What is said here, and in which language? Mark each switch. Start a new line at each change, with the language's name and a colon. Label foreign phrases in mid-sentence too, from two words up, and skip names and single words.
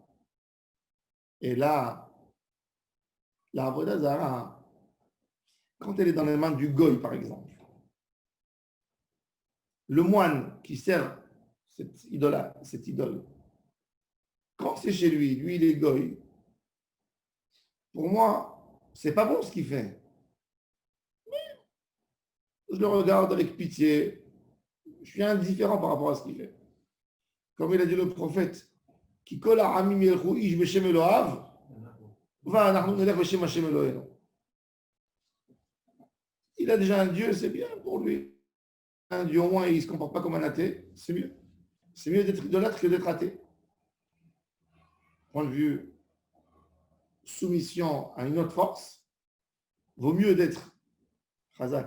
French: Et là, la
Hebrew: עבודה זרה,
French: quand elle est dans les mains du Goy, par exemple, le moine qui sert cette idole, quand c'est chez lui, il est Goy, pour moi, c'est pas bon ce qu'il fait. Mais je le regarde avec pitié. Je suis indifférent par rapport à ce qu'il fait.
Hebrew: Comme il a dit le prophète, qui colle à עמים ילכו איש בשם אלוהיו ואנחנו נלך בשם השם אלוהינו.
French: Il a déjà un Dieu, c'est bien pour lui. un dieu au moins et il ne se comporte pas comme un athée, c'est mieux. C'est mieux d'être idolâtre que d'être athée. Point de vue soumission à une autre force, vaut mieux d'être Khazak.